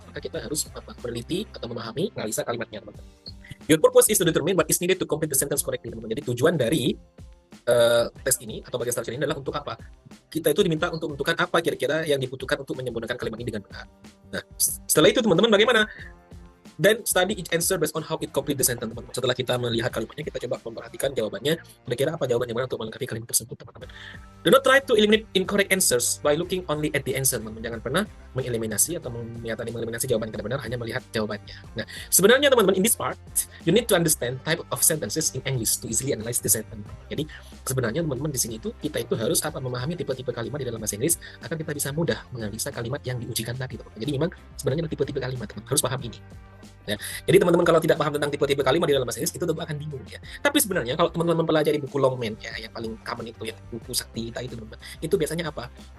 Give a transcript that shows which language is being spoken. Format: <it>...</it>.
<id>Maka kita harus meneliti atau memahami analisa kalimatnya teman-teman.</id> <en>Your purpose is to determine what is needed to complete the sentence correctly</en> <id>teman-teman. Jadi tujuan dari tes ini atau bagian structure ini adalah untuk apa? Kita itu diminta untuk menentukan apa kira-kira yang dibutuhkan untuk menyempurnakan kalimat ini dengan benar. Nah, setelah itu teman-teman bagaimana?</id> <en>Then study each answer based on how it complete the sentence, teman-teman.</en> <id>Setelah kita melihat kalimatnya, kita coba memperhatikan jawabannya. Kira-kira apa jawaban yang benar untuk melengkapi kalimat tersebut, teman-teman.</id> <en>Do not try to eliminate incorrect answers by looking only at the answer, teman-teman.</en> <id>Jangan pernah mengeliminasi atau mengeliminasi jawaban yang tidak benar hanya melihat jawabannya. Nah, sebenarnya teman-teman,</id> <en>in this part, you need to understand type of sentences in English to easily analyze the sentence.</en> <id>Jadi, sebenarnya teman-teman di sini itu kita itu harus memahami tipe-tipe kalimat di dalam bahasa Inggris agar kita bisa mudah menganalisa kalimat yang diujikan tadi, teman-teman. Jadi memang sebenarnya ada tipe-tipe kalimat, teman-teman. Harus paham ini. Ya. Jadi teman-teman kalau tidak paham tentang tipe-tipe kalimat di dalam bahasa Inggris itu tentu akan bingung ya. Tapi sebenarnya kalau teman-teman mempelajari buku Longman ya, yang paling common itu ya, buku Sakti kita itu teman-teman. Itu biasanya apa?</id>